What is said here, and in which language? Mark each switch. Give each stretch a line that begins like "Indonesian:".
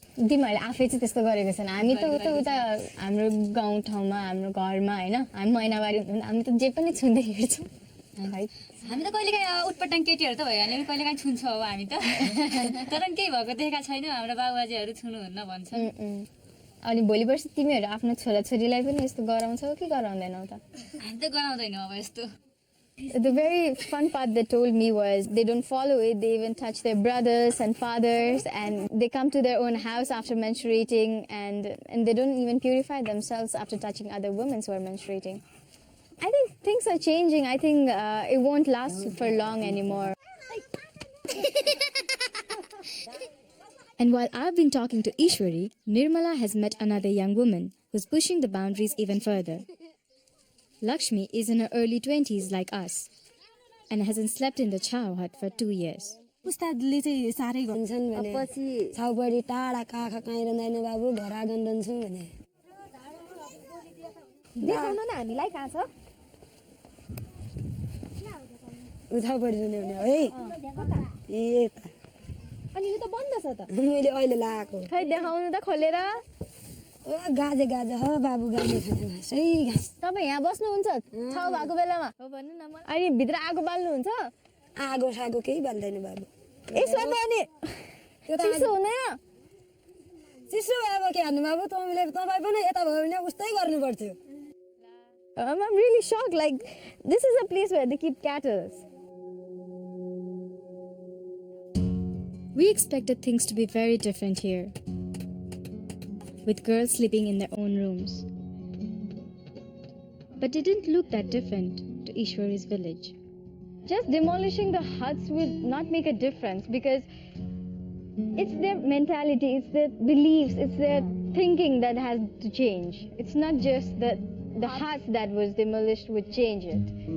Nepali: तिमीहरूले आफै चाहिँ त्यस्तो गरेको छैन हामी त उता हाम्रो गाउँठाउँमा हाम्रो घरमा हैन हामी महिनावारी हामी त जे पनि छुँदै हिँड्छौँ हामी त कहिलेकाहीँ उटपटाङ केटीहरू त भयो भने कहिलेकाहीँ छुन्छ हो हामी त तर केही भएको देखेका छैनौँ हाम्रो बाबुबाजेहरू छुनुहुन्न भन्छन् अनि भोलि पर्सि तिमीहरू आफ्नो छोराछोरीलाई पनि यस्तो गराउँछौ कि गराउँदैनौ त हामी त गराउँदैनौँ अब यस्तो.
English: The very fun part they told me was they don't follow it, they even touch their brothers and fathers and they come to their own house after menstruating and they don't even purify themselves after touching other women who are menstruating. I think things are changing. I think it won't last for long anymore. And while I've been talking to Ishwari, Nirmala has met another young woman who's pushing the boundaries even further. Lakshmi is in her early 20s like us and hasn't slept in the chow hut for 2 years.
Nepali: उस्तादले चाहिँ सारै भन्छन् भने पछि छाउपडी टाढा काखा काहीँ रहँदैन बाबु घर आँगन रहन्छौँ भने देखाउनु न हामीलाई कहाँ छ छाउपडी सुन्यो भने है ए अनि यो त बन्द छ त मैले अहिले लगाएको खै देखाउनु त खोलेर ओ गाजे गाजे हो बाबु गाजे खाने सही घाँस तपाईँ यहाँ बस्नुहुन्छ छाउ भएको बेलामा हो भन्नु न मलाई अनि भित्र आगो बाल्नुहुन्छ आगो सागो केही बाल्दैन बाबु यसो त अनि चिसो हुँदैन चिसो भयो के हान्नु बाबु तपाईँ पनि यता भयो भने उस्तै गर्नु पर्थ्यो.
English: I'm really shocked. Like, this is a place where they keep cattle. We expected things to be very different here, with girls sleeping in their own rooms. But it didn't look that different to Ishwari's village. Just demolishing the huts will not make a difference because it's their mentality, it's their beliefs, it's their thinking that has to change. It's not just the huts that was demolished would change it.